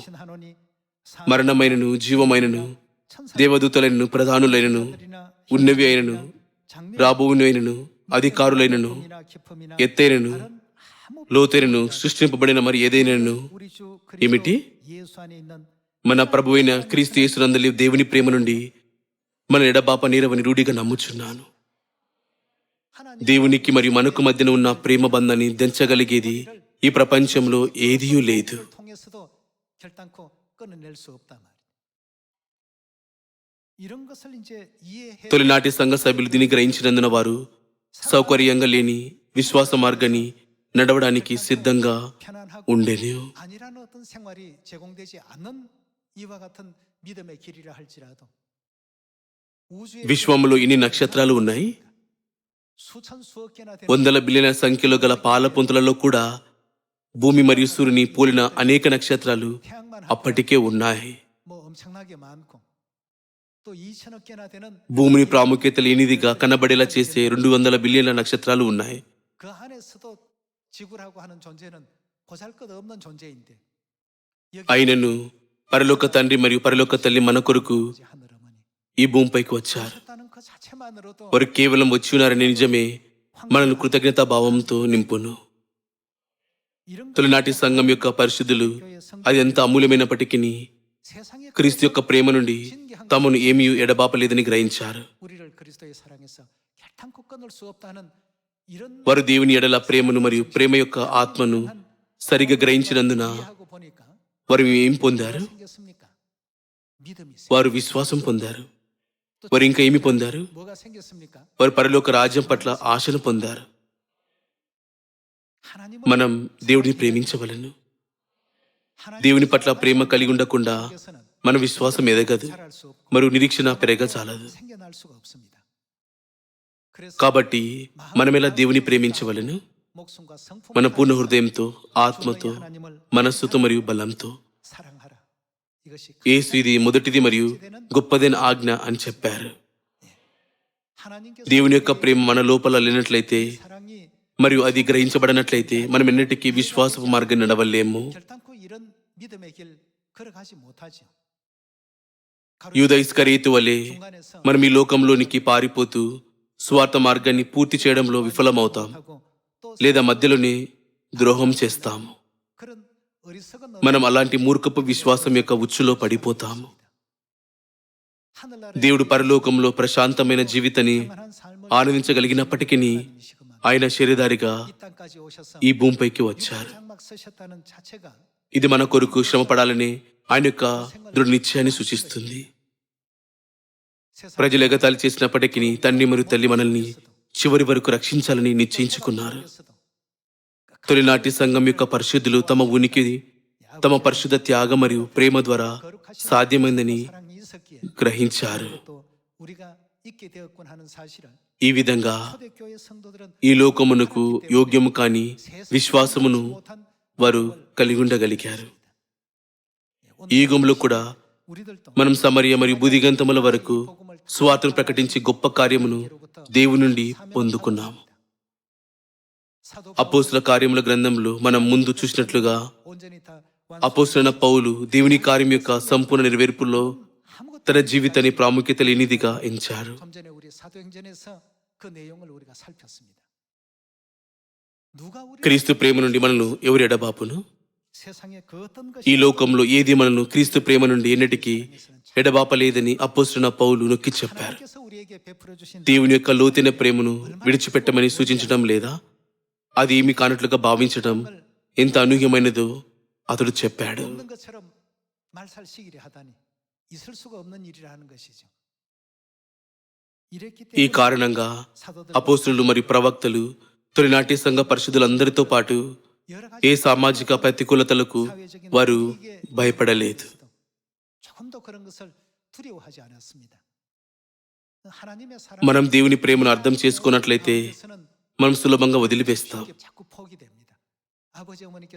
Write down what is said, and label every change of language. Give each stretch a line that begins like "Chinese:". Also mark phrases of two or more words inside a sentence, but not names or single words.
Telugu: మరణమైనను, జీవమైనను, దేవదూతలైనను, ప్రధానులైనను, ఉన్నవి అయినను, రాబోవునైనను, అధికారులైనను, ఎత్తైనను, లోతైనను, సృష్టింపబడిన మరి ఏదైనను ఏమిటి? మన ప్రభువైన క్రీస్తు యేసునందలి దేవుని ప్రేమ నుండి మన ఎడబాప నీరవని రూఢిగా నమ్ముచున్నాను. దేవునికి మరియు మనకు మధ్యన ఉన్న ప్రేమ బంధాన్ని దించగలిగేది ఈ ప్రపంచంలో ఏదీయూ లేదు.
Korean: 통해서도 결단코 끊어낼 수 없단 말이에요. 이런 것을 이제 이해해
Telugu: తొలినాటి సంఘ సభ్యులు దీన్ని గ్రహించినందున వారు సౌకర్యంగా లేని విశ్వాస మార్గాన్ని నడవడానికి సిద్ధంగా
Korean: 편안하고
Telugu: ఉండేను.
Korean: 아니라는 어떤 생활이 제공되지 않는 이와 같은 믿음의 길이라 할지라도 우주에
Telugu: విశ్వంలో ఇన్ని నక్షత్రాలు ఉన్నాయి.
Korean: 수천 수억 개나 되는
Telugu: వందల బిలియన్ల సంఖ్యలో గల పాల పుంతలలో కూడా భూమి మరియు సూర్యుని పోలిన అనేక నక్షత్రాలు
Korean: 태양만
Telugu: అప్పటికే ఉన్నాయి.
Korean: 뭐 엄청나게 많고 또 2천억 개나 되는
Telugu: భూమిని ప్రాముఖ్యత లేనిదిగా కనబడేలా చేసే 200 బిలియన్ల నక్షత్రాలు ఉన్నాయి.
Korean: 그 안에서도 지구라고 하는 존재는 보잘것없는 존재인데 여기
Telugu: అయినను పరలోక తండ్రి మరియు పరలోక తల్లి మన కొరకు
Korean: 하늘어머니
Telugu: ఈ భూమిపైకి వచ్చారు.
Korean: 오셨다는 그 자체만으로도
Telugu: వారు కేవలం వచ్చి ఉన్నారనే నిజమే మనల్ని కృతజ్ఞతా భావంతో నింపును.
Korean: 이런
Telugu: తొలినాటి సంఘం యొక్క పరిశుద్ధులు
Korean: 교회 성
Telugu: అది ఎంత అమూల్యమైనప్పటికీ
Korean: 세상에
Telugu: క్రీస్తు యొక్క ప్రేమ నుండి తమను ఏమీ ఎడబాపలేదని గ్రహించారు.
Korean: 우리를 그리스도의 사랑에서 결단코 끊을 수 없다는 이런
Telugu: వారు దేవుని ఎడల ప్రేమను మరియు ప్రేమ యొక్క ఆత్మను సరిగా గ్రహించినందున
Korean: 이해하고 보니까
Telugu: వారు ఏం పొందారు?
Korean: 생겼습니까? 믿음이
Telugu: వారు విశ్వాసం పొందారు. వారు ఇంకా ఏమి పొందారు?
Korean: 뭐가 생겼습니까?
Telugu: వారు పరలోక రాజ్యం పట్ల ఆశను పొందారు.
Korean: 하나님을
Telugu: మనం దేవుడిని ప్రేమించవలెను.
Korean: 하나님
Telugu: దేవుని పట్ల ప్రేమ కలిగి ఉండకుండా
Korean: 에서는
Telugu: మన విశ్వాసం ఎదగదు
Korean: 잘할 수 없고
Telugu: మరియు నిరీక్షణ పెరగజాలదు.
Korean: 생겨날 수가 없습니다. 그래서
Telugu: కాబట్టి మనమెలా దేవుని ప్రేమించవలెను?
Korean: 목숨과 성품
Telugu: మన పూర్ణ హృదయంతో, ఆత్మతో,
Korean: 하나님을
Telugu: మనస్సుతో మరియు బలంతో.
Korean: 사랑하라. 이것이
Telugu: యేసు ఇది మొదటిది మరియు గొప్పదైన ఆజ్ఞ అని చెప్పారు.
Korean: 하나님께서
Telugu: దేవుని యొక్క ప్రేమ మన లోపల లేనట్లయితే
Korean: 사랑이
Telugu: మరియు అది గ్రహించబడనట్లయితే మనం ఎన్నటికీ విశ్వాసపు మార్గం నడవలేము.
Korean: 결단코 이런 믿음의 길 걸어가지 못하죠.
Telugu: యూద ఇస్కరియోతు వలె
Korean: 중간에서
Telugu: మనం ఈ లోకంలోనికి పారిపోతూ స్వార్థ మార్గాన్ని పూర్తి చేయడంలో విఫలమవుతాం,
Korean: 하고 또
Telugu: లేదా మధ్యలోనే ద్రోహం చేస్తాము.
Korean: 그런 어리석은
Telugu: మనం అలాంటి మూర్ఖపు విశ్వాసం యొక్క ఉచ్చులో పడిపోతాము.
Korean: 하늘나라의
Telugu: దేవుడు పరలోకంలో ప్రశాంతమైన జీవితాన్ని
Korean: 평안한 삶을
Telugu: ఆనందించగలిగినప్పటికీ
Korean: 하나님이시구만.
Telugu: ఆయన శరీరధారిగా
Korean: 이 땅까지 오셔서
Telugu: ఈ భూమిపైకి వచ్చారు.
Korean: 장막 서셨다는 자체가
Telugu: ఇది మన కొరకు శ్రమ పడాలని ఆయన యొక్క దృఢ నిశ్చయాన్ని సూచిస్తుంది.
Korean: 세상
Telugu: ప్రజలు ఎగతాళి చేసినప్పటికీ తండ్రి మరియు తల్లి మనల్ని చివరి వరకు రక్షించాలని నిశ్చయించుకున్నారు. తొలినాటి సంఘం యొక్క పరిశుద్ధులు తమ ఉనికి తమ పరిశుద్ధ త్యాగం మరియు ప్రేమ ద్వారా సాధ్యమైందని
Korean: 사랑이 있었기에
Telugu: గ్రహించారు.
Korean: 또 우리가 있게 되었군 하는 사실을
Telugu: ఈ విధంగా
Korean: 초대교회 성도들은
Telugu: ఈ లోకమునకు యోగ్యము కాని విశ్వాసమును వారు కలిగి ఉండగలిగారు. ఈ యుగంలో కూడా
Korean: 우리들도
Telugu: మనం సమరయ మరియు బుదిగంతముల వరకు స్వార్థను ప్రకటించి గొప్ప కార్యమును దేవుని నుండి పొందుకున్నాము. అపోస్తుల కార్యముల గ్రంథంలో మనం ముందు చూసినట్లుగా
Korean: 온전히 다
Telugu: అపోస్తులైన పౌలు దేవుని కార్యం యొక్క సంపూర్ణ నెరవేర్పులో
Korean: 아무것도
Telugu: తన జీవితాన్ని ప్రాముఖ్యత లేనిదిగా ఎంచారు.
Korean: 좀 전에 우리 사도행전에서 그 내용을 우리가 살폈습니다. 누가 우리
Telugu: క్రీస్తు ప్రేమ నుండి మనల్ని ఎవరు ఎడబాపును?
Korean: 세상에 그 어떤
Telugu: ఈ
Korean: 것이
Telugu: లోకంలో ఏది మనను క్రీస్తు ప్రేమ నుండి ఎన్నటికీ ఎడబాపలేదని అపోస్తున్న పౌలు నొక్కి చెప్పారు.
Korean: 하나님께서 우리에게 베풀어 주신
Telugu: దేవుని యొక్క లోతైన ప్రేమను విడిచిపెట్టమని సూచించడం లేదా అది ఏమి కానట్లుగా భావించడం ఎంత అనూహ్యమైనదో అతడు చెప్పాడు.
Korean: 없는 것처럼 말살시기를 하다니 있을 수가 없는 일이라는 것이죠. 이랬기
Telugu: ఈ
Korean: 때문에
Telugu: కారణంగా
Korean: 사도들
Telugu: అపోస్తులు మరియు ప్రవక్తలు తొలినాటి సంఘ పరిశుద్ధులందరితో పాటు
Korean: 여러 가지
Telugu: ఏ సామాజిక ప్రతికూలతలకు వారు భయపడలేదు.
Korean: 조금도 그런 것을 두려워하지 않았습니다. 하나님의
Telugu: మనం దేవుని ప్రేమను అర్థం చేసుకున్నట్లయితే మనం సులభంగా వదిలివేస్తాం.
Korean: 자꾸 포기됩니다. 아버지 어머니께서